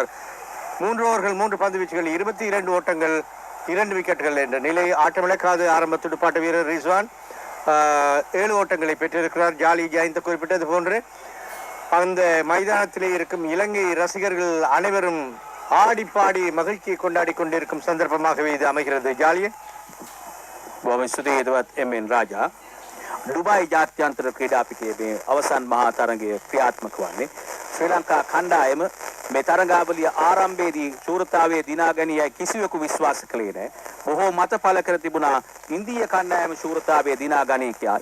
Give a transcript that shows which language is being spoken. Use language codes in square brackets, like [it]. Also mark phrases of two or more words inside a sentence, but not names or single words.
[ta] 3 ஓவர்கள் 3 பந்து வீச்சுகள் 22 ஓட்டங்கள் 2 விக்கெட்டுகள் என்ற நிலை. ஆட்டமிழக்காது ஆரம்ப துடுப்பாட்ட வீரர் ரிஸ்வான் 7 ஓட்டங்களை பெற்றிருக்கிறார். ஜாலி ஜாயிந்த குறிப்பிட்டது போன்று அந்த மைதானத்திலே இருக்கும் இலங்கை ரசிகர்கள் அனைவரும் ஆடி பாடி மகிழ்ச்சியை கொண்டாடி கொண்டிருக்கும் சந்தர்ப்பமாகவே இது அமைகிறது. ஜாலிய [si] බොහොම ස්තුතියි එදවත් එම්.එන්. රාජා. ඩුබායි ජාත්‍යන්තර ක්‍රීඩා පිටියේ මේ අවසන් මහා තරගය ක්‍රියාත්මක වන්නේ ශ්‍රී ලංකා කණ්ඩායම මේ තරගාවලිය ආරම්භයේදී ශූරතාවයේ දිනා ගැනීමයි කිසිවෙකු විශ්වාස කළේ නැහැ. බොහෝ මත පළ කර තිබුණා ඉන්දීය කණ්ඩායම ශූරතාවයේ දිනා ගනී කියලා.